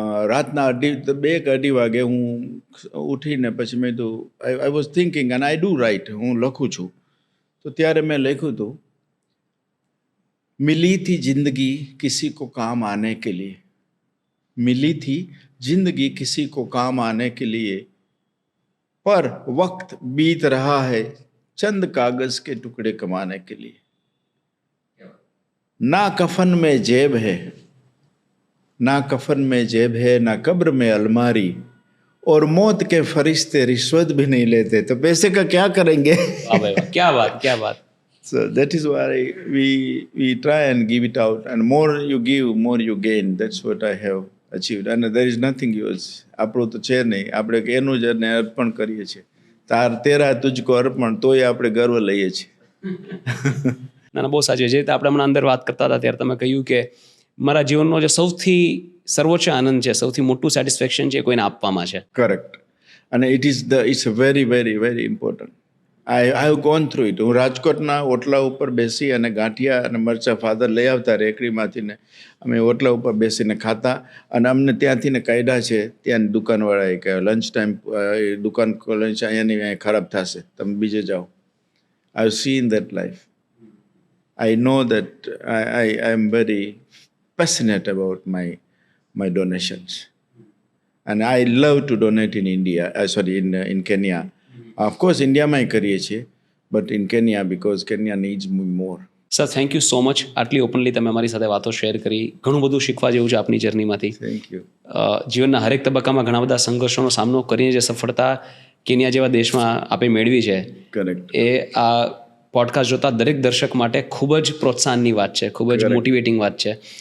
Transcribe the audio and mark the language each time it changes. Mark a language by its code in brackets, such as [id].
[gu] રાતના 2-2 વાગે હું ઉઠીને પછી મેં કીધું, [en] I was thinking and I do write, [gu] હું લખું છું. તો ત્યારે મેં લખ્યું હતું, [hi] मिली थी जिंदगी किसी को काम आने के लिए, मिली थी जिंदगी किसी को काम आने के लिए, पर वक्त बीत रहा है चंद कागज के टुकड़े कमाने के लिए. ना कफन में जेब है, ना कफन में जेब है, ना कब्र में अलमारी, और मौत के फरिश्ते रिश्वत भी नहीं लेते, तो पैसे का क्या करेंगे? क्या बात. [en] So that is why we try and give it out, and more you give, more you gain. That's what I have achieved, and there is nothing else. [gu] આપણું તો છે નહીં, આપણે એનું જ એને અર્પણ કરીએ છીએ. [hi] તેરા તુજકો અર્પણ, [gu] તોય આપણે ગર્વ લઈએ છીએ. ના બહુ સાચી. જે રીતે આપણે હમણાં અંદર વાત કરતા હતા ત્યારે તમે કહ્યું કે મારા જીવનનો જે સૌથી સર્વોચ્ચ આનંદ છે, સૌથી મોટું સેટિસ્ફેક્શન છે, કોઈને આપવામાં છે. [en] Correct. અને it's very very very important. I have gone through it. [gu] હું રાજકોટના ઓટલા ઉપર બેસી અને ગાંઠિયા અને મરચાં ફાધર લઈ આવતા રેકડીમાંથી ને અમે ઓટલા ઉપર બેસીને ખાતા. અને અમને ત્યાંથી ને કાઢ્યા છે, ત્યાં દુકાનવાળાએ કહે લંચ ટાઈમ દુકાન લંચ અહીંયા ખરાબ થશે, તમે બીજે જાઓ. [en] I have seen that life. I know that I am very passionate about my donations, and I love to donate in India. In Kenya. Of course, India [gu] માં કરીએ છીએ, [en] but in Kenya because Kenya needs me more. Sir, thank you so much. [gu] આટલી openly તમે અમારી સાથે વાતો share કરી. ઘણું બધું શીખવા જેવું છે આપની જર્નીમાંથી. [en] Thank you. [gu] જીવનના હરેક તબક્કામાં ઘણા બધા સંઘર્ષોનો સામનો કરીને જે સફળતા કેન્યા જેવા દેશમાં આપે મેળવી છે, [en] Correct. [gu] એ આ પોડકાસ્ટ જોતા દરેક દર્શક માટે ખૂબ જ પ્રોત્સાહનની વાત છે, ખૂબ જ મોટિવેટિંગ વાત છે.